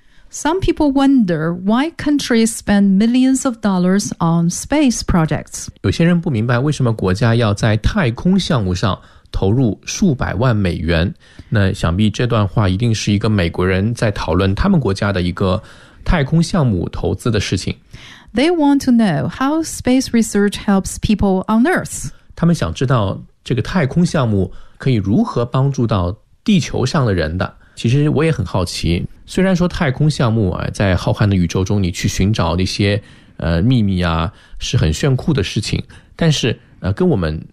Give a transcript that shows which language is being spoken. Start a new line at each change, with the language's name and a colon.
English: Some people wonder why countries spend millions of dollars on space projects.
Chinese: 有些人不明白为什么国家要在太空项目上投入数百万美元。那想必这段话一定是一个美国人在讨论他们国家的一个太空项目投资的事情。
English: They want to know how space research helps people on Earth.
Chinese: 他们想知道这个太空项目可以如何帮助到地球上的人的。其实我也很好奇，虽然说太空项目啊，在浩瀚的宇宙中你去寻找那些秘密啊，是很炫酷的事情，但是跟我们